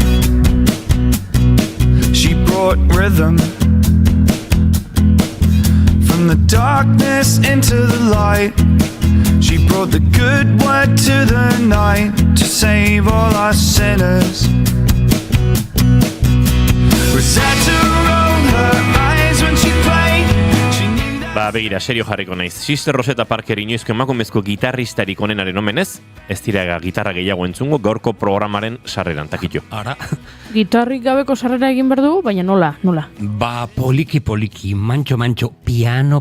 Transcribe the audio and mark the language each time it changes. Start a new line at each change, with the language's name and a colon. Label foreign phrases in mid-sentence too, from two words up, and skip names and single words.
English: She brought rhythm from the darkness into the light. She brought the good word to the night to save all our sinners. Rosetta rolled her eyes when she played.
Basque: Begira, serio jarriko naiz. Sister Rosetta Parker inoizko emakumezko gitarristarik onenaren omenez, ez dira gitarra gehiago entzungo gaurko programaren sarreran, takitxo. Ara. Gitarrik gabeko sarrera egin behar dugu, baina nola? Poliki, mantxo, piano.